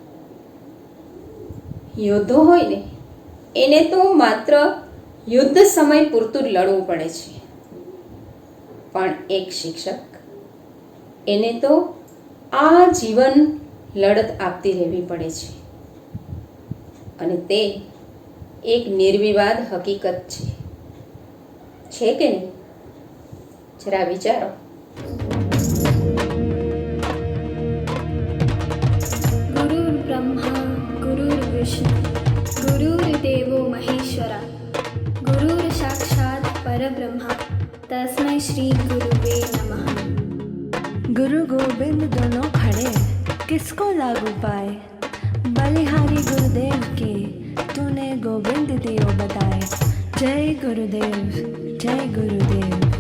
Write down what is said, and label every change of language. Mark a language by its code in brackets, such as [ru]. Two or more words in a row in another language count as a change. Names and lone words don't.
[gu] યોદ્ધો હોય ને એને તો માત્ર યુદ્ધ સમય પૂરતું જ લડવું પડે છે, પણ એક શિક્ષક એને તો આ જીવન લડત આપતી રહેવી પડે છે. અને તે એક નિર્વિવાદ હકીકત છે કે નહીં? જરા વિચારો. [sa] गुरुर्ब्रह्मा गुरुर्विष्णु गुरुर्देवो महेश्वरा गुरुर् साक्षात् परब्रह्मा तस्मै श्री गुरुवे नमः. [hi] गुरु गोविंद दोनों खड़े किसको लागू पाए, बलिहारी गुरुदेव के तूने गोविंद दियो बताए. जय गुरुदेव जय गुरुदेव.